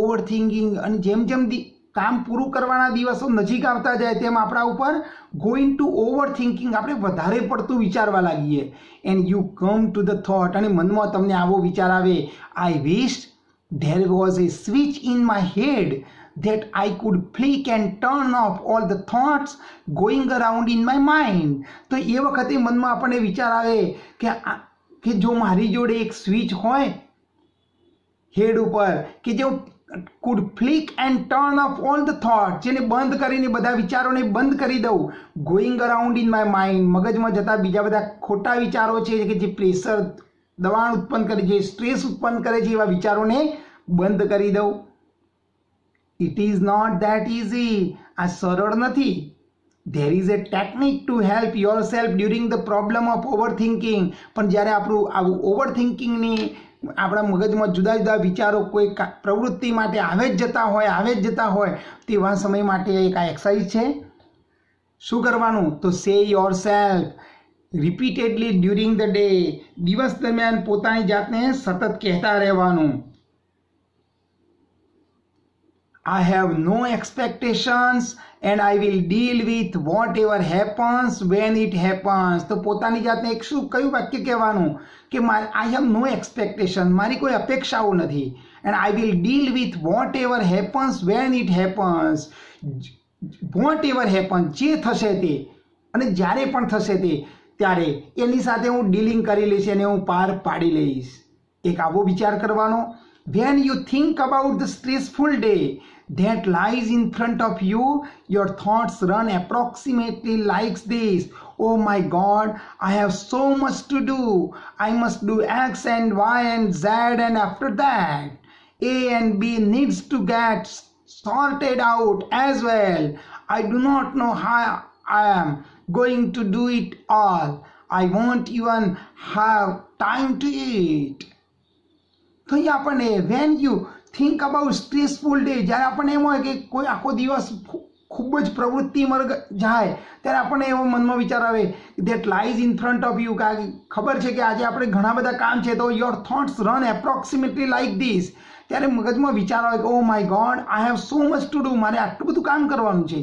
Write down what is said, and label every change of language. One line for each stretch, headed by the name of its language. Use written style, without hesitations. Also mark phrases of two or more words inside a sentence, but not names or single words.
Gujarati: અને જેમ જેમ કામ પૂરું કરવાના દિવસો નજીક આવતા જાય તેમ આપણા ઉપર
English: going to over thinking,
Gujarati: આપણે વધારે પડતું વિચારવા લાગીએ.
English: and you come to the thought,
Gujarati: અને મનમાં તમને આવો વિચાર આવે,
English: I wish there was a switch in my head that I could flick and turn off all the thoughts going around in my mind.
Gujarati: તો એ વખતે મનમાં આપણને વિચાર આવે કે જો મારી જોડે એક સ્વિચ હોય હેડ ઉપર કે જે
English: could flick and turn off all the thoughts,
Gujarati: જેને બંધ કરીને બધા વિચારોને બંધ કરી દઉં,
English: going around in my mind,
Gujarati: મગજમાં જતા બીજા બધા ખોટા વિચારો છે કે જે પ્રેશર દબાણ ઉત્પન્ન કરે છે, સ્ટ્રેસ ઉત્પન્ન કરે છે, એવા વિચારોને બંધ કરી દઉં.
English: It is not that easy.
Gujarati: આ સરળ નથી.
English: There is a technique to help yourself during the problem of overthinking.
Gujarati: પણ જ્યારે આપણું આવું ઓવરથિંકિંગની આપણા મગજમાં જુદા જુદા વિચારો કોઈ પ્રવૃત્તિ માટે આવે જ જતા હોય તેવા સમય માટે એક આ એક્સરસાઇઝ છે. શું કરવાનું? તો
English: say your self repeatedly during the day,
Gujarati: દિવસ દરમિયાન પોતાની જાતને સતત કહેતા રહેવાનું,
English: I have no expectations and I will deal with whatever happens when it happens.
Gujarati: તો પોતાની જાતને એક કયું વાક્ય કહેવાનું કે
English: I have no expectation,
Gujarati: મારી કોઈ અપેક્ષાઓ નથી,
English: and I will deal with whatever happens when it happens. whatever happens,
Gujarati: જે થશે તે અને જ્યારે પણ થશે તે ત્યારે એની સાથે હું ડીલિંગ કરી લઈશ અને હું પાર પાડી લઈશ. એક આવો વિચાર કરવાનો.
English: When you think about the stressful day that lies in front of you, your thoughts run approximately like this. Oh my God, I have so much to do. I must do X and Y and Z, and after that, A and B needs to get sorted out as well. I do not know how I am going to do it all. I won't even have time to eat.
Gujarati: તો અહીં આપણને
English: when you think about stressful day,
Gujarati: જ્યારે આપણને એમ હોય કે કોઈ આખો દિવસ ખૂબ જ પ્રવૃત્તિમાં જાય ત્યારે આપણને એવો મનમાં વિચાર આવે
English: that lies in front of you,
Gujarati: કે ખબર છે કે આજે આપણે ઘણા બધા કામ છે, તો
English: your thoughts run approximately like this,
Gujarati: ત્યારે મગજમાં વિચાર આવે કે
English: oh my God, I have so much to do,
Gujarati: મારે આટલું બધું કામ કરવાનું છે.